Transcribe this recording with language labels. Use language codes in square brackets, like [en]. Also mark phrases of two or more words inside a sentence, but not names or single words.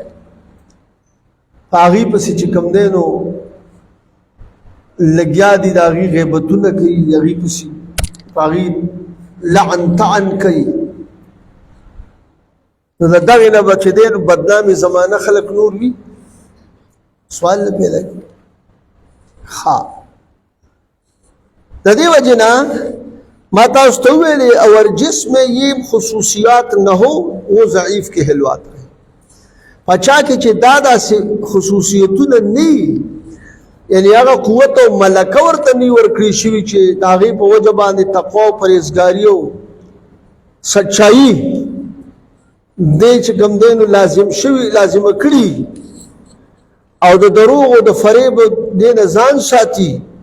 [ps] په هغې پسې چې کوم دی نو لګیا دي د هغې غیبتونه کوي هغې پسې په هغې لعن طعن کوي نو د دغې نه به چې دی نو بدنامې زمانه خلک نور وي سوال نه پیدا کوي ها د دې وجه نه ما تاسو ته وویلې [ur] اور جسم یہ خصوصیات نہ ہو وہ ضعیف کہلواتا ہے [ps] پچا کې چې دا داسې خصوصیتونه نه یعنی هغه قوت او ملکه ورته نه ورکړي شوي چې د هغې په وجه باندې تقوا او پرهیزګاري او سچایي دې چې کوم دی نو لازمه کړي او د دروغ او د فریب دې نه ځان ساتي